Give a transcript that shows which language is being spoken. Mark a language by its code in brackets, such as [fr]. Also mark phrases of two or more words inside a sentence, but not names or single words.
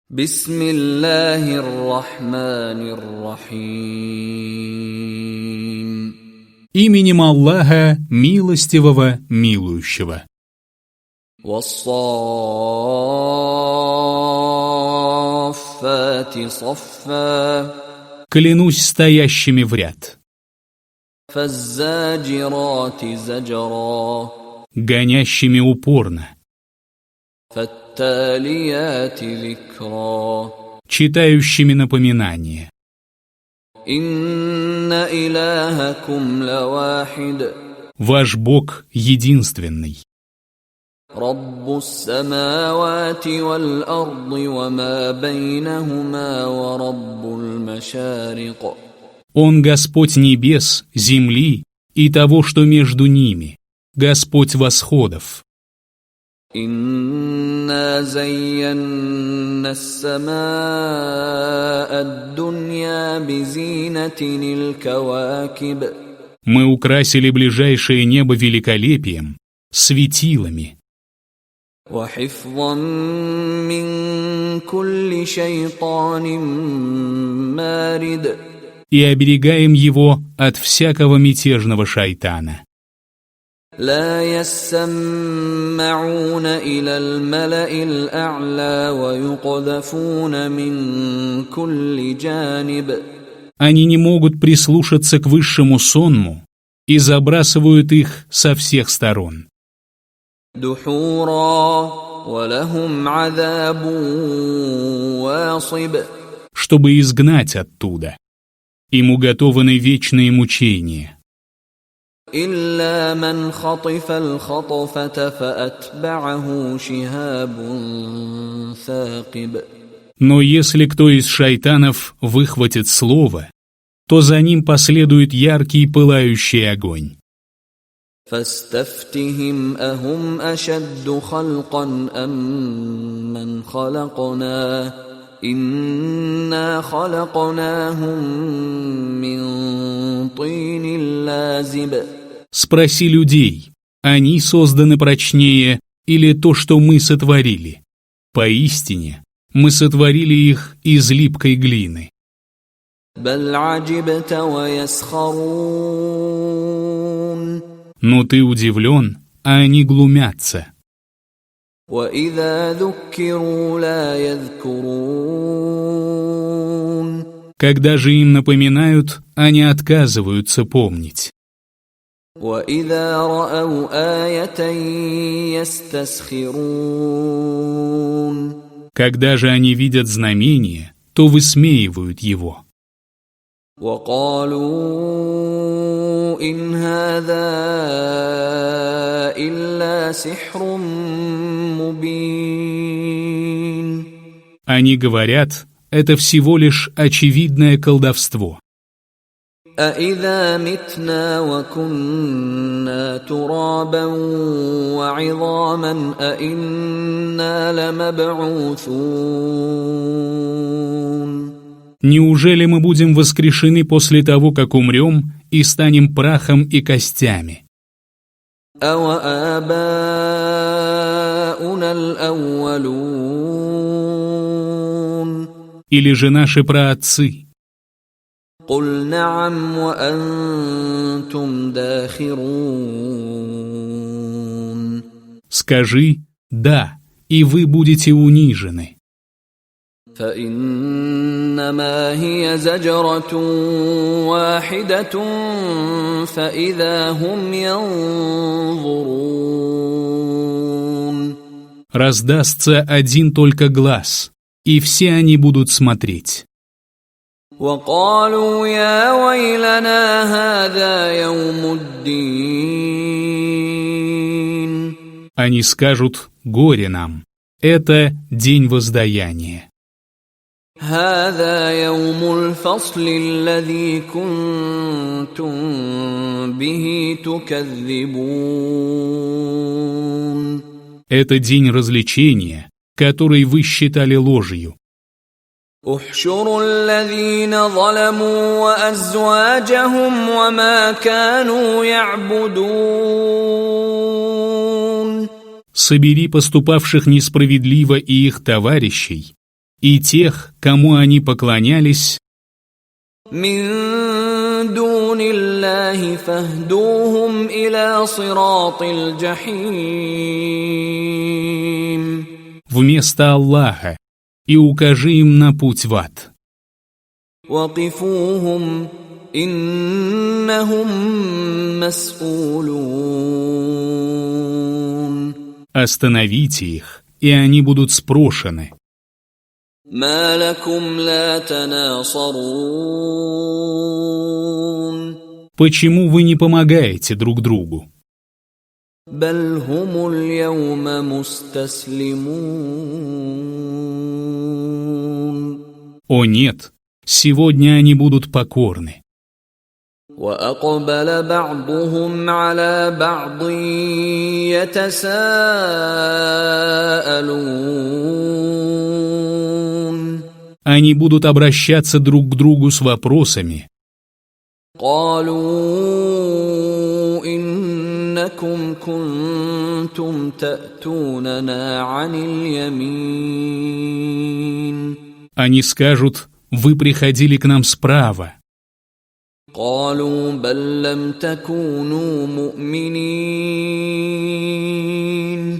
[ar] بسم الله الرحمن الرحيم. [ru] Именем Аллаха, милостивого, милующего. [ar] والصافات صفا. [ru] Клянусь стоящими в ряд, [ar] فالزاجرات زجرا. [ru] гонящими упорно, [ar] فالتاليات ذكرا. [ru] читающими напоминания. [ar] إن إلهكم لواحد. [ru] Ваш Бог единственный. [ar] رب السماوات والأرض وما بينهما ورب المشارق. [ru] Он Господь небес, земли и того, что между ними, Господь восходов. [ar] إنا زينا السماء الدنيا بزينة الكواكب. [ru] Мы украсили ближайшее небо великолепием, светилами, [ar] وحفظا من كل شيطان مارد. [ru] и оберегаем его от всякого мятежного шайтана. [ar] لا يسمعون إلى الملأ الأعلى ويقذفون من كل جانب. [ru] Они не могут прислушаться к высшему сонму и забрасывают их со всех сторон. [ar] دحورا ولهم عذاب واصب. [ru] Чтобы изгнать оттуда. Им уготованы вечные мучения. [ar] إلا من خطف الخطفة فأتبعه شهاب ثاقب. [ru] Но если кто из шайтанов выхватит слово, то за ним последует яркий пылающий огонь. [ar] فاستفتهم أهم أشد خلقا أم من خلقنا إنا خلقناهم من طين لازب. [ru] Спроси людей, они созданы прочнее или то, что мы сотворили? Поистине, мы сотворили их из липкой глины. [ar] بل عجبت ويسخرون. [ru] Но ты удивлен, а они глумятся. [ar] وإذا ذكروا لا يذكرون. [ru] Когда же им напоминают, они отказываются помнить. [ar] وإذا رأوا آية يستسخرون. [ru] Когда же они видят знамение, то высмеивают его. [ar] وقالوا إن هذا إلا سحر مبين. [ru] Они говорят, это всего лишь очевидное колдовство. [ar] أإذا متنا وكنا ترابا وعظاما أإنا لمبعوثون. [ru] Неужели мы будем воскрешены после того, как умрем, и станем прахом и костями? [ar] أَوَآبَاؤُنَا الْأَوَّلُونَ. [ru] Или же наши праотцы? [ar] قُلْ نَعَمْ وَأَنْتُمْ دَاخِرُونَ. [ru] Скажи «да», и вы будете унижены. [ar] فإنما هي زجرة واحدة فإذا هم ينظرون. [ru] Раздастся один только глаз, и все они будут смотреть. [ar] وقالوا يا ويلنا هذا يوم الدين. [ru] Они скажут «горе нам». Это день воздаяния. [ar] هذا يوم الفصل الذي كنتم به تكذبون. [ru] Это день развлечения, который вы считали ложью. [ar] احشروا الذين ظلموا وأزواجهم وما كانوا يعبدون. [ru] Собери поступавших несправедливо и их товарищей, и тех, кому они поклонялись, [ar] من دون الله فاهدوهم إلى صراط الجحيم [ru] вместо Аллаха, и укажи им на путь в ад. [ar] وقفوهم إنهم مسؤولون [ru] Остановите их, и они будут спрошены. [ar] ما لكم لا تناصرون [ru] Почему вы не помогаете друг другу? [ar] بل هم اليوم مستسلمون [ru] О нет, сегодня они будут покорны. [ar] وأقبل بعضهم على بعض يتساءلون [ru] Они будут обращаться друг к другу с вопросами. [ar] قالوا إنكم كنتم تأتوننا عن اليمين [ru] Они скажут: вы приходили к нам справа. [ar] قالوا بل لم تكونوا مؤمنين